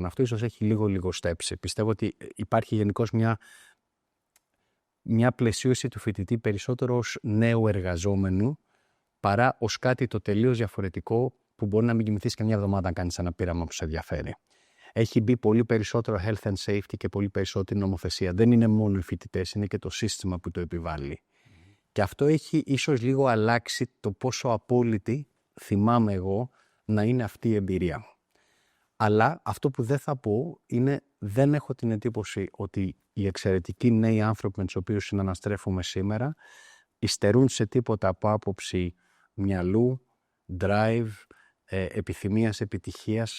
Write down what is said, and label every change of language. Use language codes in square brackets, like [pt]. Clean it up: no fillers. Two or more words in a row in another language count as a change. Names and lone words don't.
[el] Αυτό ίσως έχει λίγο στέψει. Πιστεύω ότι υπάρχει γενικώς μια πλαισίωση του φοιτητή περισσότερο ως νέου εργαζόμενου παρά ως κάτι το τελείως διαφορετικό που μπορεί να μην κοιμηθείς και μια εβδομάδα αν κάνεις ένα πείραμα που σε ενδιαφέρει. Έχει μπει πολύ περισσότερο [en] health and safety [el] και πολύ περισσότερη νομοθεσία. Δεν είναι μόνο οι φοιτητές, είναι και το σύστημα που το επιβάλλει. Και αυτό έχει ίσως λίγο αλλάξει το πόσο απόλυτη θυμάμαι εγώ να είναι αυτή η εμπειρία. Αλλά αυτό που δεν θα πω είναι δεν έχω την εντύπωση ότι οι εξαιρετικοί νέοι άνθρωποι με τους οποίους συναναστρέφουμε σήμερα υστερούν σε τίποτα από άποψη μυαλού, drive, επιθυμίας, επιτυχίας.